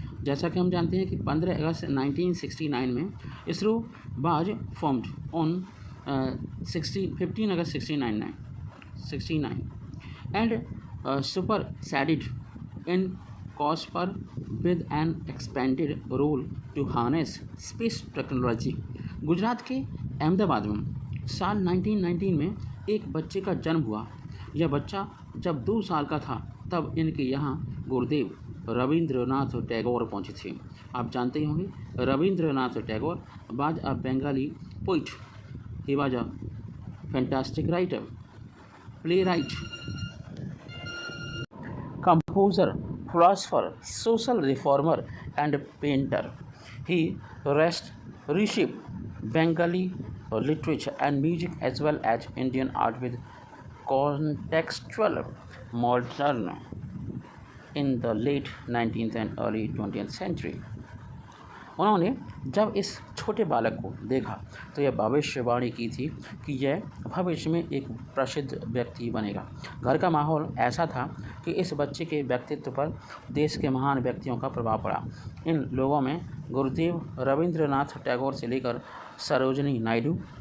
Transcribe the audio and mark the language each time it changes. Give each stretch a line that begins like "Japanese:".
Hindi: जैसा कि हम जानते हैं कि 15 अगस्त 1969 में
English: ISRO was formed on 15 August 69 and superseded in COSPER with an expanded role to harness space technology।
Hindi: Gujarat के अहमदाबाद में साल 1919 में एक बच्चे का जन्म हुआ। यह बच्चा जब 2 साल का था तब इनके यहाँ गुरुदेव रविंद्रनाथ टैगोर पहुँचे थे। आप जानते ही होंगे Rabindranath Tagore
English: Was a Bengali poet. He was a fantastic writer, playwright, composer, philosopher, social reformer, and painter. He reshaped Bengali literature and music as well as Indian art with contextual modern in the late 19th and early 20th century।
Hindi: उन्होंने जब इस छोटे बालक को देखा तो यह भविष्यवाणी की थी कि यह भविष्य में एक प्रसिद्ध व्यक्ति बनेगा। घर का माहौल ऐसा था कि इस बच्चे के व्यक्तित्व पर देश के महान व्यक्तियों का प्रभाव पड़ा। इन लोगों में गुरुदेव रविंद्रनाथ टैगोर से लेकर सरोजिनी नायडू।